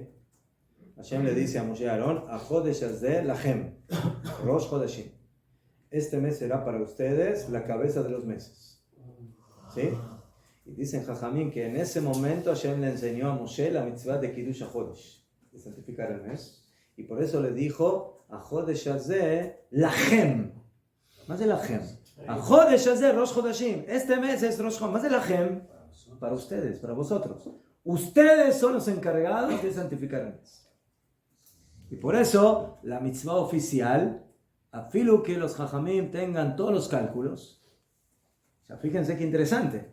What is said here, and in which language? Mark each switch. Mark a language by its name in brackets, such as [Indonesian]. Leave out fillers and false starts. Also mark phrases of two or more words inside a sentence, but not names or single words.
[Spanish] Hashem le dice a Moshe y Aarón, [Hebrew] החודש הזה לכם ראש חודשים. [Spanish] Este mes será para ustedes la cabeza de los meses. ¿Sí? Y dicen Jajamín que en ese momento Hashem le enseñó a Moshe la mitzvah de [Hebrew] קידוש החודש, [Spanish] de santificar el mes. Y por eso le dijo, [Hebrew] החודש הזה לכם. מה זה לכם? החודש הזה ראש חודשים. [Spanish] Este mes es Rosh Chodesh. ¿Más de לכם? Para ustedes, para vosotros. Ustedes son los encargados de santificar el mes. Y por eso, la mitzvah oficial, afilu que los jajamim tengan todos los cálculos. O sea, fíjense qué interesante.